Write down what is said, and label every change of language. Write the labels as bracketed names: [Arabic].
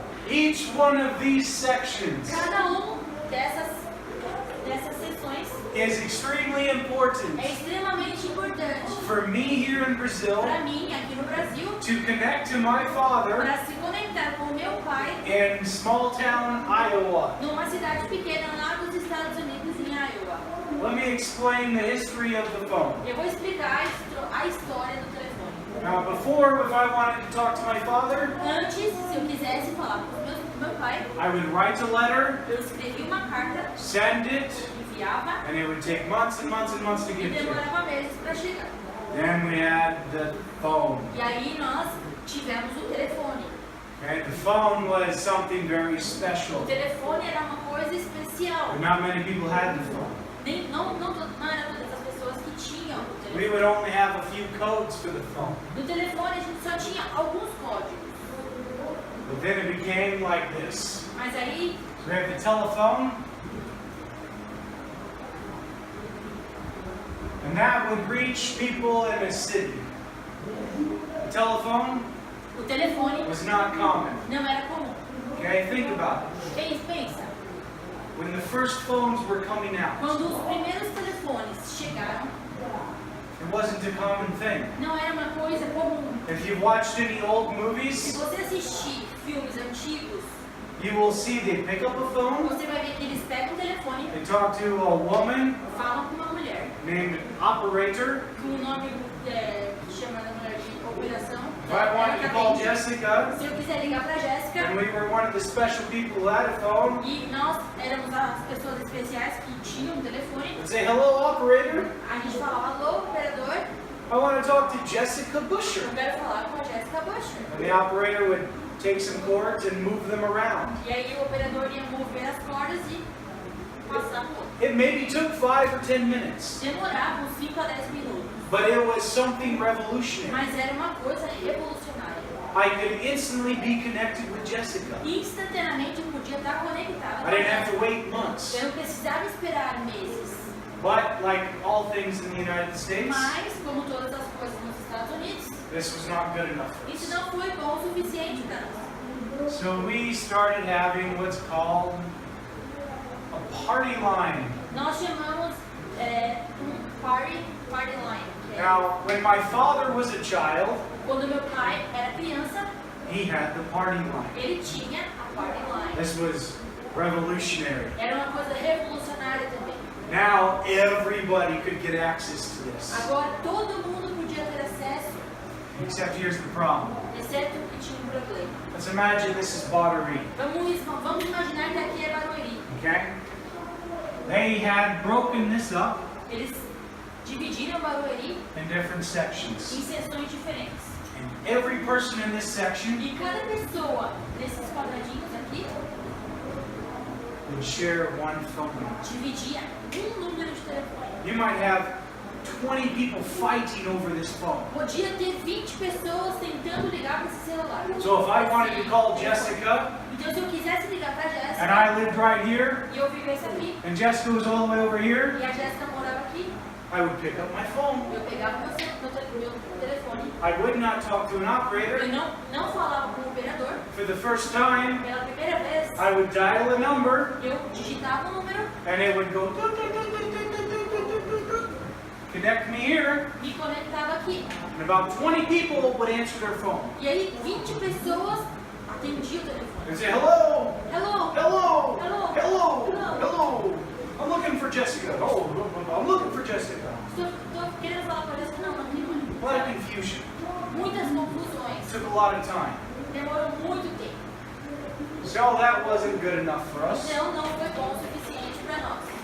[English] Each one of these sections [Portuguese] Cada dessas sessões [English] is extremely important [Portuguese] é extremamente importante [English] for me here in Brazil [Portuguese] para mim aqui no Brasil, [English] to connect to my father [Portuguese] para se conectar com o meu pai [English] in small town Iowa. [Portuguese] numa cidade pequena lá dos Estados Unidos, em Iowa. [English] Let me explain the history of the phone. [Portuguese] Eu vou explicar a história do telefone. [English] Now, before, if I wanted to talk to my father, [Portuguese] Antes, se eu quisesse falar com meu pai, [English] I would write a letter, [Portuguese] eu escrevia uma carta, [English] send it, [Portuguese] enviava [English] and it would take months and months and months to [Portuguese] e [English] get to. [Portuguese] demorava meses para chegar. [English] Then we had the phone. [Portuguese] E aí nós tivemos o telefone. [English] Okay? The phone was something very [Portuguese] O [English] special. [Portuguese] telefone era uma coisa especial. [English] But not many people had the phone. [Portuguese] Não era todas as pessoas que tinham o [English] We [Portuguese] telefone. [English] would only have a few codes for the phone. [Portuguese] No telefone a gente só tinha alguns códigos. [English] But then it became like this. [Portuguese] Mas aí [English] So we have the telephone. And that would reach people in a city. The telephone [Portuguese] o telefone [English] was not common. [Portuguese] não era comum. [English] Okay, think about it. [Portuguese] Pensa, [English] When the first phones were coming out, [Portuguese] quando os primeiros telefones chegaram, [English] it wasn't a common thing. [Portuguese] não era uma coisa comum. [English] If you've watched any old [Portuguese] Se [English] movies, [Portuguese] você assistir filmes antigos, [English] you will see they pick up a phone, [Portuguese] você vai ver que eles pegam o telefone, [English] they talk to a woman [Portuguese] falam com uma mulher, [English] named operator. [Portuguese] com o nome que chama da mulher de operação. [English] If I wanted to call Jessica, [Portuguese] Se eu quiser ligar para Jéssica, [English] and we were one of the special people who had a phone, [Portuguese] e nós éramos as pessoas especiais que tinham um telefone, [English] I'd say, hello operator, [Portuguese] a gente falava, alô, operador, [English] I want to talk to Jessica Busher. [Portuguese] eu quero falar com a Jéssica Busher. [English] And the operator would take some cords and move them around. [Portuguese] E aí o operador ia mover as cordas e passar por. [English] It maybe took 5 or 10 minutes, [Portuguese] Demorava uns 5 a 10 minutos, [English] but it was something revolutionary. [Portuguese] mas era uma coisa revolucionária. [English] I could instantly be connected with Jessica. [Portuguese] Instantaneamente eu podia estar conectada [English] I [Portuguese] com [English] didn't have to [Portuguese] ela. [English] wait months. [Portuguese] Eu não precisava esperar meses. [English] But like all things in the United States, [Portuguese] Mas, como todas as coisas nos Estados Unidos, [English] this was not good enough for [Portuguese] isso [English] us. [Portuguese] não foi bom o suficiente para nós. [English] So we started having what's called a party line. [Portuguese] Nós chamamos party line. Que é [English] Now, when my father was a child, [Portuguese] quando meu pai era criança, [English] he had the party line. [Portuguese] ele tinha a party line. [English] This was revolutionary. [Portuguese] Era uma coisa revolucionária também. [English] Now everybody could get access to this. [Portuguese] Agora todo mundo podia ter acesso, [English] Except here's the problem. [Portuguese] exceto que tinha um problema. [English] Let's imagine this is Barueri, [Portuguese] Vamos imaginar que aqui é Barueri. [English] okay? They had broken this up [Portuguese] Eles dividiram Barueri [English] in different [Portuguese] em [English] sections. [Portuguese] seções diferentes. [English] And every person in this section [Portuguese] E cada pessoa desses quadradinhos aqui [English] would share one phone number. [Portuguese] dividia número de telefone. [English] You might have 20 people fighting over this phone. [Portuguese] Podia ter 20 pessoas tentando ligar para esse celular. [English] So if I wanted to call Jessica, [Portuguese] Então se eu quisesse ligar para a Jéssica, [English] I lived right here, [Portuguese] e eu vivesse aqui, [English] and Jessica was all the way over here, [Portuguese] e a Jéssica morava aqui, [English] I would pick up my phone. [Portuguese] eu pegava meu telefone. [English] I would not talk to an [Portuguese] Eu [English] operator. [Portuguese] não falava com o operador. [English] For the first time, [Portuguese] Pela primeira vez, [English] I would dial a number, [Portuguese] eu digitava o número, [English] and it would go, connect me here, [Portuguese] me conectava aqui. [English] and about 20 people would answer their phone [Portuguese] E aí 20 pessoas atendiam o telefone. [English] and say, hello, Hello, hello, Hello. hello, Hello. hello, I'm looking for Jessica. Oh, I'm looking for Jessica. [Portuguese] estou querendo falar com a Jéssica, não tem [English] A lot of confusion. [Portuguese] muitas confusões. [English] Took a lot of time. [Portuguese] Demorou muito tempo. [English] So that wasn't good enough for us. [Portuguese] Então não foi bom o suficiente para nós.